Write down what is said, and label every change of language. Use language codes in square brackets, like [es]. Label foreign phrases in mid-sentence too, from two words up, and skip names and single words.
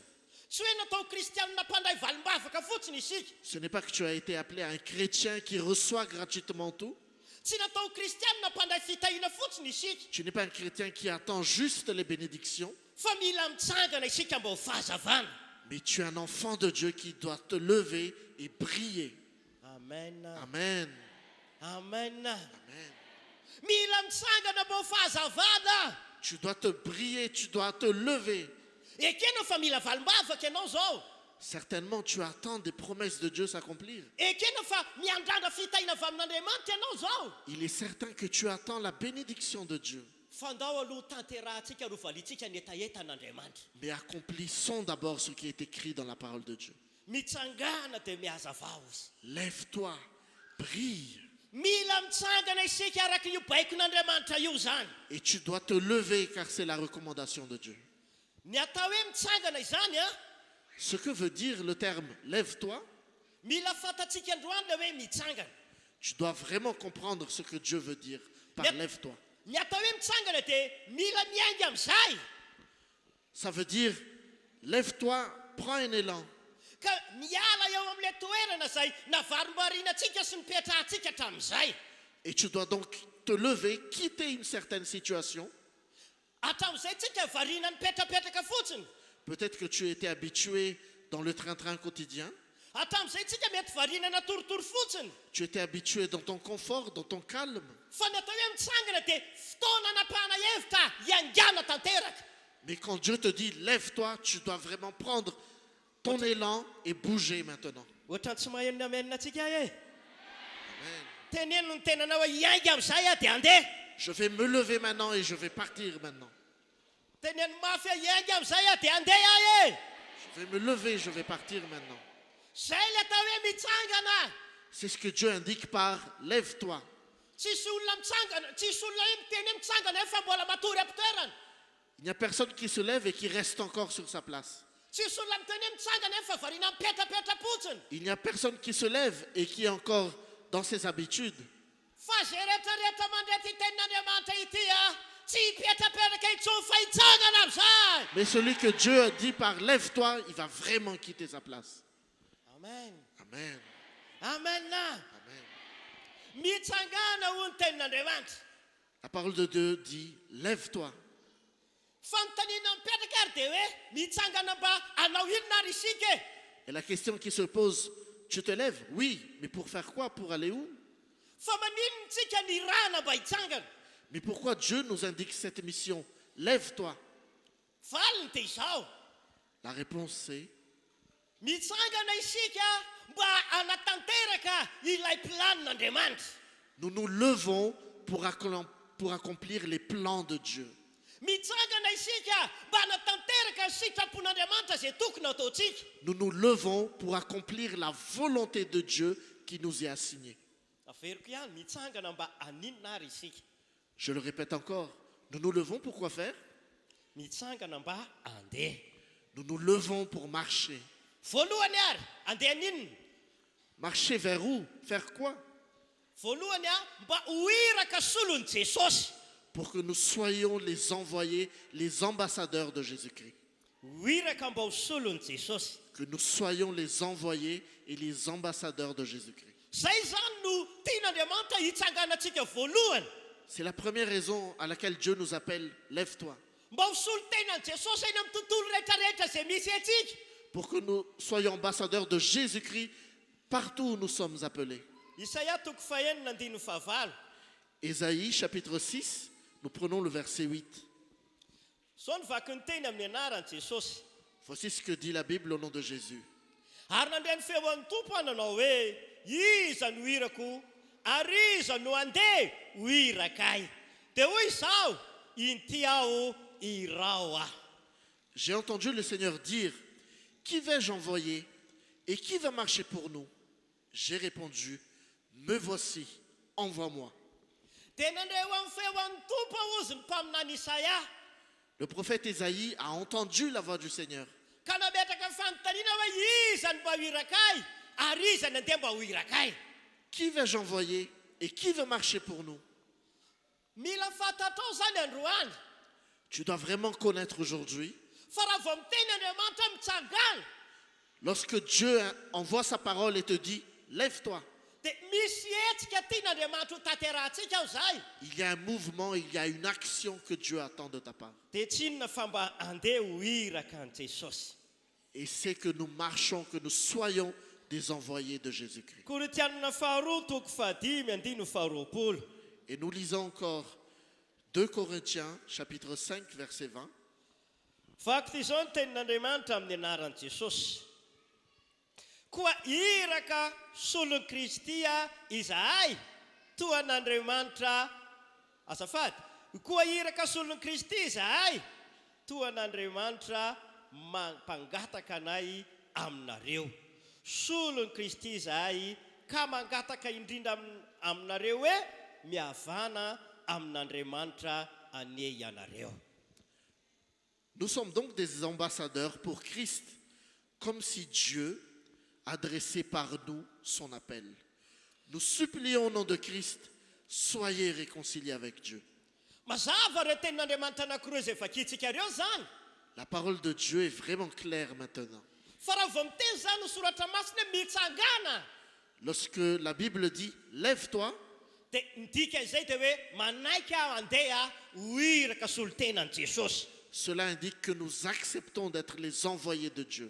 [fr] Ce n'est pas que tu as été appelé à un chrétien qui reçoit gratuitement tout. Tu n'es pas un chrétien qui attend juste les bénédictions. Mais tu es un enfant de Dieu qui doit te lever et briller. Amen. Amen. Amen. Amen. [mg] Mila mitsangana mbao fahazavana. [fr] Tu dois te briller, tu dois te lever. [mg] Ekena fa mila valimbavaka ianao zao. [fr] Certainement, tu attends des promesses de Dieu s'accomplir. [mg] Ekena fa miandrana fitaina avy amin'Andriamanitra ianao zao. [fr] Il est certain que tu attends la bénédiction de Dieu. [mg] Fandao aloha tanterahantsika rovaliantsika ny etaetan'Andriamanitra. [fr] Mais accomplissons d'abord ce qui est écrit dans la parole de Dieu. [mg] Mitsangana dia mihazavao izy. [fr] Lève-toi, brille. [mg] Mila mitsangana isika araka io baikon'Andriamanitra io zany. [fr] Et tu dois te lever car c'est la recommandation de Dieu. [mg] Ny atao hoe mitsangana izany a, [fr] Ce que veut dire le terme lève-toi, [mg] mila fantatsika androany le hoe mitsangana. [fr] tu dois vraiment comprendre ce que Dieu veut dire par Yep. lève-toi. [mg] Ny atao hoe mitsangana dia mila miainga amin'izay. [fr] Ça veut dire lève-toi, prends un élan. [mg] Ka miala eo amin'ilay toerana izay navarimbarinantsika sy nipetrahantsika hatramin'izay. [fr] Et tu dois donc te lever, quitter une certaine situation. [mg] Hatramin'izay tsika variana nipetrapetraka fotsiny. [fr] Peut-être que tu étais habitué dans le train-train quotidien. [mg] Hatramin'izay tsika mety variana natoritory fotsiny. [fr] Tu étais habitué dans ton confort, dans ton calme. [mg] Fa ny atao hoe mitsangana dia fotoana anapahana hevitra iangana tanteraka. [fr] Mais quand Dieu te dit lève-toi, tu dois vraiment prendre ton élan et bouger maintenant. [mg] Ohatrany tsy maheno ny amenina antsika e. Amen. Teneno ny tenanao hoe iaiga amin'izay a dia andeha. [fr] Je vais me lever maintenant et je vais partir maintenant. [mg] Teneno mafy hoe iaiga amin'izay a dia andeha ahy e. [fr] Je vais me lever, je vais partir maintenant. [mg] Zay le atao hoe mitsangana. [fr] C'est ce que Dieu indique par lève-toi. [mg] Tsisy olona mitsangana, tsisy olona hoe miteny hoe mitsangana fa mbola matory am-pitoerana. [fr] Il n'y a personne qui se lève et qui reste encore sur sa place. [mg] Tsisy olona miteny hoe mitsangana fa variana mipetrapetra fotsiny. [fr] Il n'y a personne qui se lève et qui est encore dans ses habitudes. [mg] Fa zay rehetrarehetra mandrety tenin'Andriamanitra ity a, tsy hipetrapetraka intsony fa hitsangana amin'izay. [fr] Mais celui que Dieu a dit par lève-toi, il va vraiment quitter sa place. Amen. Amen. Amen. Amen. [mg] Mitsangana hoy ny tenin'Andriamanitra. [fr] La parole de Dieu dit lève-toi. [mg] Fanontaniana mipetraka ary dia hoe mitsangana mba hanao inona ary isika e. [fr] Et la question qui se pose, tu te lèves? Oui, mais pour faire quoi? Pour aller où? [mg] Fa maninona tsika ny rana mba hitsangana. [fr] Mais pourquoi Dieu nous indique cette mission? Lève-toi. [mg] Valiny dia izao. [fr] La réponse c'est [mg] Mitsangana isika mba hanatanteraka ilay planin'Andriamanitra. [fr] nous nous levons pour accomplir les plans de Dieu. [mg] Mitsangana isika mba hanatanteraka ny sitrapon'Andriamanitra izay tokony ataontsika. [fr] Nous nous levons pour accomplir la volonté de Dieu qui nous est assignée. [mg] Averiko ihany mitsangana mba haninona ary isika. [fr] Je le répète encore, nous nous levons pour quoi faire? [mg] Mitsangana mba handeha. [fr] Nous nous levons pour marcher. [mg] Voalohany ary handeha ninona? [fr] Marcher vers où? Faire quoi? [mg] Voalohany a mba ho iraka solon'i Jesosy. [fr] Pour que nous soyons les envoyés, les ambassadeurs de Jésus-Christ. [mg] Ho iraka mba ho solon'i Jesosy. [fr] Que nous soyons les envoyés et les ambassadeurs de Jésus-Christ. [mg] Zay zany no tian'Andriamanitra hitsanganantsika voalohany. [fr] C'est la première raison à laquelle Dieu nous appelle lève-toi. [mg] Mba ho solo tenan'i Jesosy eny amin'ny tontolo rehetrarehetra izay misy antsika. [fr] Pour que nous soyons ambassadeurs de Jésus-Christ partout où nous sommes appelés. [mg] Isaia toko fahenina andino fahavalo. [fr] Ésaïe chapitre 6, nous prenons le verset 8. [mg] Zao ny vaky ny teny amin'ny anaran'i Jesosy. [fr] Voici ce que dit la Bible au nom de Jésus. [mg] Ary nandray ny feon'ny tompo ananao hoe iza no irako ary iza no andeha ho irakay. Dia hoy izao inty aho irao aho. [fr] J'ai entendu le Seigneur dire, qui vais-je envoyer et qui va marcher pour nous? J'ai répondu, me voici, envoie-moi. [mg] Dia nandray ho amin'ny feon'ny tompo ozy ny mpaminany Isaia. [fr] Le prophète Ésaïe a entendu la voix du Seigneur. [mg] Ka nametraka ny fanontaniana hoe iza no mba ho irakay ary iza ny andeha mba ho irakay. [fr] Qui vais-je envoyer et qui va marcher pour nous? [mg] Mila fantatrao zany androany. [fr] Tu dois vraiment connaître aujourd'hui, [mg] Fa raha vao miteny Andriamanitra mitsangana [fr] lorsque Dieu envoie sa parole et te dit, lève-toi. [mg] dia misy hetsika tian'Andriamanitra ho tanterahantsika aho zay. [fr] Il y a un mouvement, il y a une action que Dieu attend de ta part. [mg] Dia tsy inona fa mba andeha ho iraka an'i Jesosy. [fr] Et c'est que nous marchons, que nous soyons des envoyés de Jésus-Christ. [mg] Korinthianina faharoa toko fahadimy andino faharoapolo. [fr] Et nous lisons encore 2 Corinthiens, chapitre 5, verset 20. [mg] Fakty izao ny tenin'Andriamanitra amin'ny anaran'i Jesosy. Koa iraka solon'i Kristy izahay toa an'Andriamanitra azafady. Koa iraka solon'i Kristy izahay toa an'Andriamanitra mampangataka anay aminareo. Solon'i Kristy izahay ka mangataka indrindra aminareo hoe mihavana amin'Andriamanitra anie ianareo. [fr] Nous sommes donc des ambassadeurs pour Christ, comme si Dieu adressait par nous son appel. Nous supplions au nom de Christ, soyez réconciliés avec Dieu. [mg] Mazava ireo tenin'Andriamanitra anankiroa izay vakiantsika ireo zany. [fr] La parole de Dieu est vraiment claire maintenant. [mg] Fa raha vao miteny zany no soratra masina hoe mitsangana. [fr] Lorsque la Bible dit, lève-toi, [mg] Dia midika izay dia hoe manaiky aho handeha ho iraka solotenan'i Jesosy. [fr] cela indique que nous acceptons d'être les envoyés de Dieu.